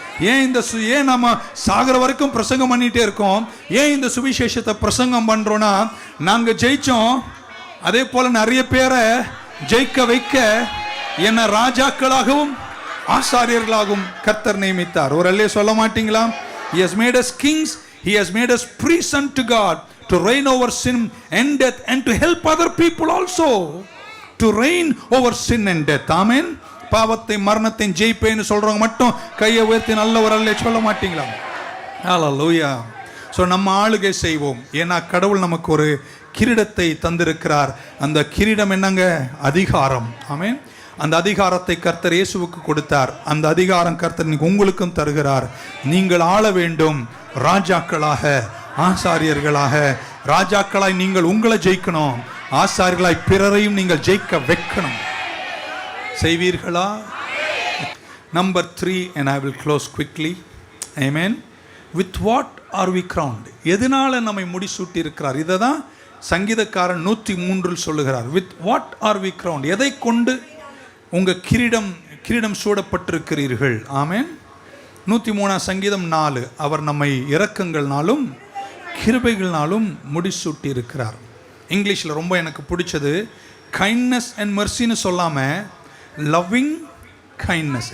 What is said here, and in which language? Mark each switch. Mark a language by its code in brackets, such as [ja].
[ta] ஏன் நம்ம சாகர வரைக்கும் பிரசங்கம் பண்ணிட்டே இருக்கோம்? ஏன் இந்த சுவிசேஷத்தை பிரசங்கம் பண்றோம்னா, நாங்க ஜெயிச்சோம், அதே போல நிறைய பேரை ஜெயிக்க வைக்க என்ன ராஜாக்களாகவும் ஆசாரியர்களாகவும் கர்த்தர் நியமித்தார். ஒரு அல்லே சொல்ல மாட்டீங்களா? [en] He has made us kings, he has made us priests unto God, to reign over sin and death and to help other people also to reign over sin and death. Amen. [ta] பாவத்தை மரணத்தை ஜெயிப்பேன்னு சொல்றவங்க மட்டும் கையை உயர்த்தி நல்ல ஒரு அல்லே சொல்ல மாட்டீங்களா? ஹல்லேலூயா. ஸோ நம்ம ஆளுகை செய்வோம். ஏன்னா கடவுள் நமக்கு ஒரு கிரீடத்தை தந்திருக்கிறார். அந்த கிரீடம் என்னங்க? அதிகாரம். ஆமென். அந்த அதிகாரத்தை கர்த்தர் இயேசுவுக்கு கொடுத்தார். அந்த அதிகாரம் கர்த்தர் உங்களுக்கும் தருகிறார். நீங்கள் ஆள வேண்டும். ராஜாக்களாக, ஆசாரியர்களாக. ராஜாக்களாய் நீங்கள் உங்களை ஜெயிக்கணும், ஆசாரியர்களாய் பிறரையும் நீங்கள் ஜெயிக்க வைக்கணும். செய்வீர்களா? [en] Number 3, and I will close quickly. Amen. With what are we crowned? [ta] எதனால நம்மை முடிசூட்டி இருக்கிறார்? இதை தான் சங்கீதக்காரன் 103 சொல்லுகிறார். [en] With what are we crowned? [ta] எதை கொண்டு உங்க கிரீடம் சூடப்பட்டிருக்கிறீர்கள்? ஆமென். 103 சங்கீதம் 4. அவர் நம்மை இரக்கங்கள்னாலும் கிருபைகள்னாலும் முடிசூட்டி இருக்கிறார். இங்கிலீஷில் ரொம்ப எனக்கு பிடிச்சது, [en] kindness and மெர்சின்னு [ta] சொல்லாம லவ்விங் கைண்ட்னஸ்.